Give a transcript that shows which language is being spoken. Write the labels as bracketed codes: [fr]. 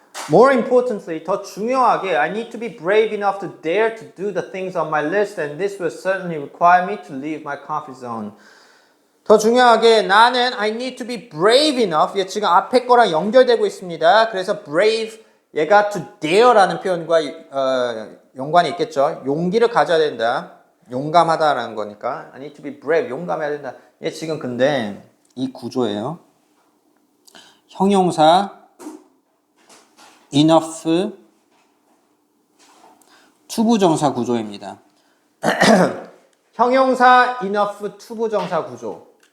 [en] More importantly, [ko] 더 중요하게, [en] I need to be brave enough to dare to do the things on my list, and this will certainly require me to leave my comfort zone. [ko] 더 중요하게, 나는 [en] I need to be brave enough. [ko] 얘 지금 앞에 거랑 연결되고 있습니다. 그래서 brave, 얘가 to dare라는 표현과 연관이 있겠죠. 용기를 가져야 된다. 용감하다라는 거니까. [en] I need to be brave, [ko] 용감해야 된다. 얘 지금 근데 이 구조예요. 형용사 enough 투부정사 구조입니다. 형용사 enough 투부정사 구조.